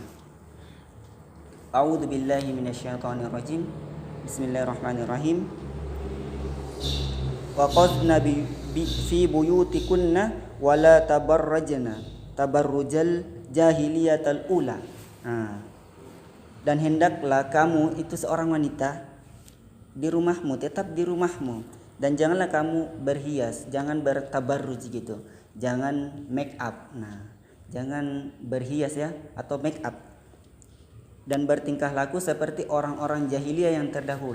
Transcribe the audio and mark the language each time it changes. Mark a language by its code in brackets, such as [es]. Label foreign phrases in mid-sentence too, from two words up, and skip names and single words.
[ar] أعوذ بالله من الشيطان الرجيم. بسم الله الرحمن الرحيم. وقرن في بيوتكن ولا تبرجن تبرج الجاهلية الأولى. [id] Dan hendaklah kamu itu seorang wanita di rumahmu, tetap di rumahmu, dan janganlah kamu berhias, jangan bertabarruj gitu, jangan make up. Nah, jangan berhias ya atau make up, dan bertingkah laku seperti orang-orang jahiliyah yang terdahulu.